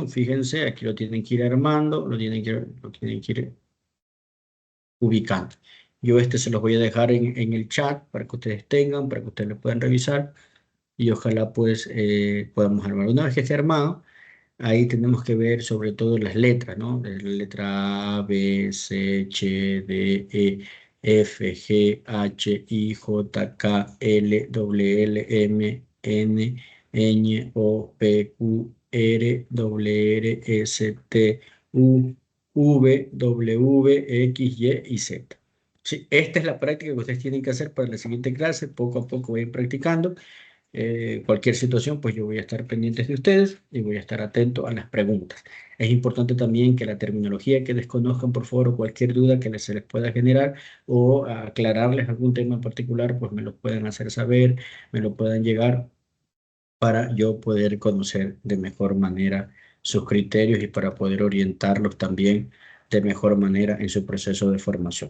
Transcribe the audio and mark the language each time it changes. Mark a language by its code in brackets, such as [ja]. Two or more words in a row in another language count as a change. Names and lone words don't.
[es] Fíjense, aquí lo tienen que ir armando, lo tienen que ir ubicando. Yo este se los voy a dejar en el chat para que ustedes tengan, para que ustedes lo puedan revisar y ojalá pues podamos armar. Una vez que esté armado, ahí tenemos que ver sobre todo las letras, ¿no? La letra A, B, C, H, D, E, F, G, H, I, J, K, L, W, L, M, N, Ñ, O, P, Q, R, W, R, S, T, U, V, W, X, Y y Z. Sí, esta es la práctica que ustedes tienen que hacer para la siguiente clase. Poco a poco voy a ir practicando. Cualquier situación, pues yo voy a estar pendiente de ustedes y voy a estar atento a las preguntas. Es importante también que la terminología que desconozcan, por favor, o cualquier duda que se les pueda generar o aclararles algún tema en particular, pues me lo puedan hacer saber, me lo puedan llegar para yo poder conocer de mejor manera sus criterios y para poder orientarlos también de mejor manera en su proceso de formación.